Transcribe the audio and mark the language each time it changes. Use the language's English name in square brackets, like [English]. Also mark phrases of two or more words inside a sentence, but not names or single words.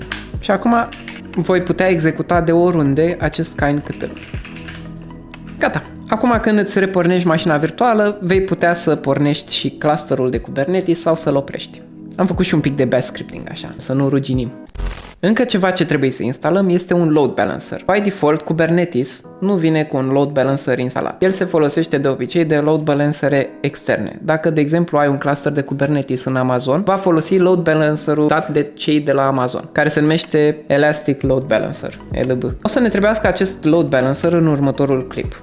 [Romanian] Și acum voi putea executa de oriunde acest kindktl. Gata. Acum când îți repornești mașina virtuală, vei putea să pornești și clusterul de Kubernetes sau să-l oprești. Am făcut și un pic de [English] bash scripting [Romanian] așa, să nu ruginim. Încă ceva ce trebuie să instalăm este un [English] load balancer. By default, [Romanian] Kubernetes nu vine cu un [English] load balancer [Romanian] instalat. El se folosește de obicei de [English] load balancere [Romanian] externe. Dacă, de exemplu, ai un cluster de Kubernetes în Amazon, va folosi [English] load balancerul [Romanian] dat de cei de la Amazon, care se numește Elastic Load Balancer, ELB. O să ne trebuiască acest [English] load balancer [Romanian] în următorul clip.